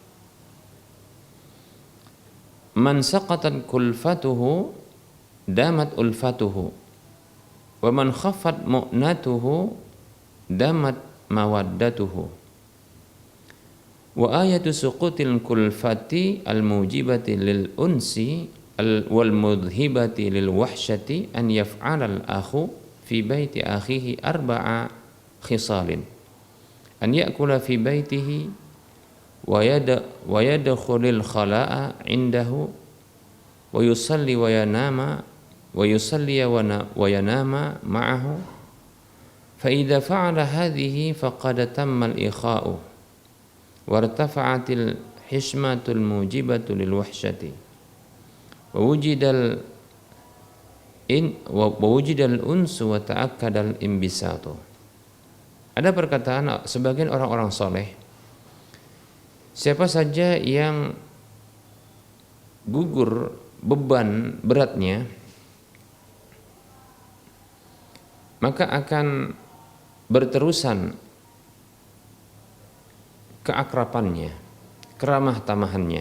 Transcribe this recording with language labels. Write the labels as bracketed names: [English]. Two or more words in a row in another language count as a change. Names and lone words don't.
[Arabic] من سقطت كلفته دامت ألفته ومن خفت مؤنته دامت مودته وآية سقوط الكلفة الموجبة للأنس والمذهبة للوحشة أن يفعل الأخ في بيت أخيه أربع خصال أن يأكل في بيته ويدخل الخلاء عنده ويصلي وينام ويصلي وينام معه فإذا فعل هذه فقد تم الإخاء وارتفعت الحشمة الموجبة للوحشة ووجد الأنس وتأكد الانبساط. [Malay] Ada perkataan sebagian orang-orang soleh, siapa saja yang gugur beban beratnya, maka akan berterusan keakrabannya, keramah tamahannya.